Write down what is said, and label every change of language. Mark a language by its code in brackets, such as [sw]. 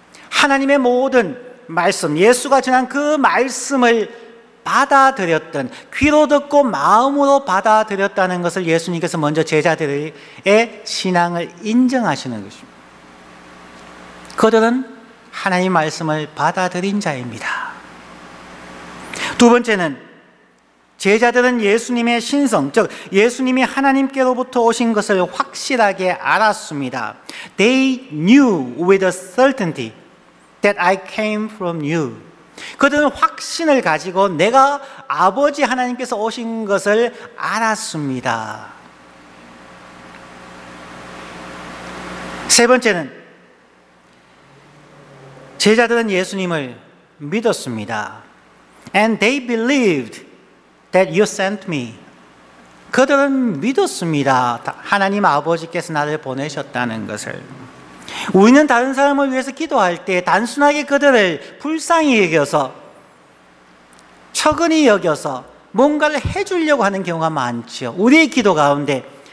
[ko] 하나님의 모든 말씀, 예수가 전한 그 말씀을 받아들였던, 귀로 듣고 마음으로 받아들였다는 것을 예수님께서 먼저 제자들의 신앙을 인정하시는 것입니다. 그들은 하나님의 말씀을 받아들인 자입니다. 두 번째는 제자들은 예수님의 신성, 즉 예수님이 하나님께로부터 오신 것을 확실하게 알았습니다. [en] They knew with a certainty that I came from you. [ko] 그들은 확신을 가지고 내가 아버지 하나님께서 오신 것을 알았습니다. 세 번째는 제자들은 예수님을 믿었습니다. [en] And they believed that you sent me. [ko] 그들은 믿었습니다. 하나님 아버지께서 나를 보내셨다는 것을. 우리는 다른 사람을 위해서 기도할 때 단순하게 그들을 불쌍히 여겨서, 처근히 여겨서 뭔가를 해주려고 하는 경우가 많죠. 우리의 기도 가운데